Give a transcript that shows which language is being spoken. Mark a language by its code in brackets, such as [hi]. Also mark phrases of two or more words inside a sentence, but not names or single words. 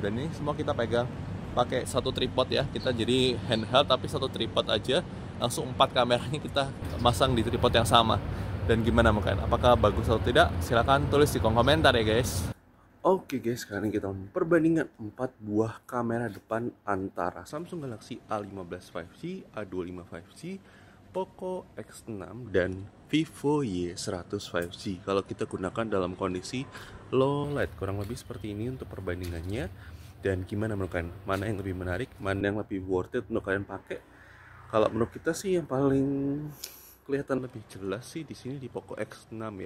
[id] Dan ini semua kita pegang pakai satu tripod ya. Kita jadi handheld tapi satu tripod aja. Langsung 4 kameranya kita masang di tripod yang sama. Dan gimana menurut kalian? Apakah bagus atau tidak? Silahkan tulis di kolom komentar ya guys. Oke guys, sekarang kita perbandingan 4 buah kamera depan antara Samsung Galaxy A15 5G, A25 5G, Poco X6 dan Vivo Y100 5G. Kalau kita gunakan dalam kondisi [en] low light, [id] kurang lebih seperti ini untuk perbandingannya. Dan gimana menurut kalian? Mana yang lebih menarik? Mana yang lebih [en] worth it [id] untuk kalian pakai? Kalau menurut kita sih yang paling kelihatan lebih jelas sih di sini di Poco X6 ya.